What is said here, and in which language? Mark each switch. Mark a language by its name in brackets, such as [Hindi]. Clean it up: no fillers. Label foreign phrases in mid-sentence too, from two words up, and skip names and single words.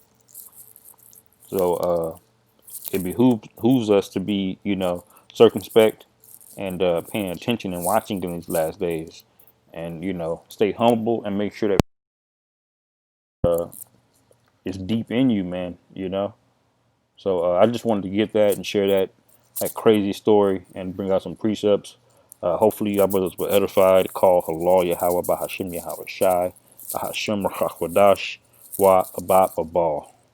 [English] So it behooves us to be, you know, circumspect and paying attention and watching in these last days, and you know, stay humble and make sure that it's deep in you, man. You know. So I just wanted to get that and share that crazy story and bring out some precepts. Hopefully, y'all brothers were edified. Call Halal Yahweh Bahashim Yahweh Shai Bahashim Rachakwadash Wa Abat Abal.